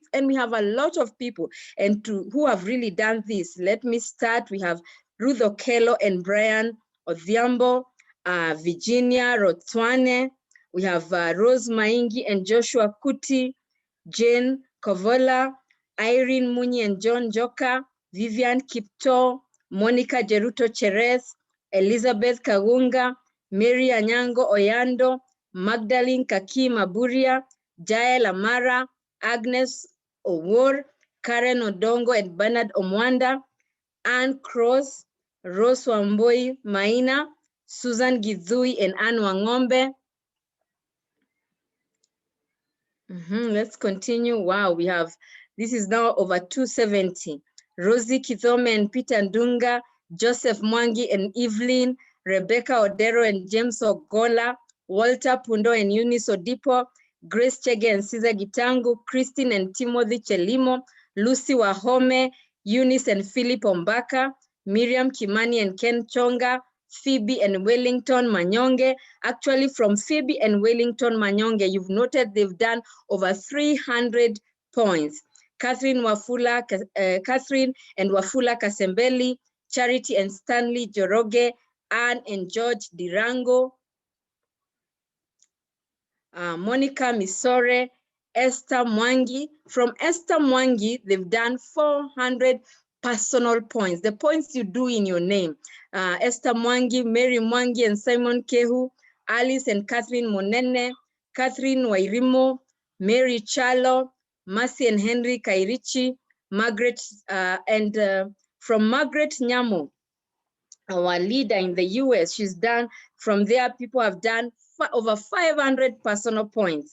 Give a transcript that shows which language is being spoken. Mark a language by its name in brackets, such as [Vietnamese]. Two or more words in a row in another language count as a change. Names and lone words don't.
[English] And we have a lot of people who have really done this. Let me start. We have Ruth Okello and Brian Odhiambo, Virginia Rotwane. We have Rose Maingi and Joshua Kuti, Jane Kovola, Irene Muni and John Joka, Vivian Kipto, Monica Jeruto Cheres, Elizabeth Kagunga, Mary Anyango Oyando, Magdalene Kaki Maburia, Jael Amara, Agnes Owor, Karen Odongo and Bernard Omwanda, Anne Cross, Rose Wamboi Maina, Susan Githui and Anne Wangombe, Let's continue. Wow, we have, this is now over 270. Rosie Kithome and Peter Ndunga, Joseph Mwangi and Evelyn, Rebecca Odero and James Ogola, Walter Pundo and Eunice Odipo, Grace Chege and Cesar Gitangu, Christine and Timothy Chelimo, Lucy Wahome, Eunice and Philip Ombaka, Miriam Kimani and Ken Chonga, Phoebe and Wellington Manyonge. Actually, from Phoebe and Wellington Manyonge, you've noted they've done over 300 points. Catherine and Wafula Kasembeli, Charity and Stanley Joroge, Anne and George Dirango, Monica Misore, Esther Mwangi. From Esther Mwangi, they've done 400 personal points, the points you do in your name. Esther Mwangi, Mary Mwangi and Simon Kehu, Alice and Catherine Monene, Catherine Wairimo, Mary Chalo, Mercy and Henry Kairichi, Margaret, from Margaret Nyamo, our leader in the US, she's done, from there, people have done over 500 personal points.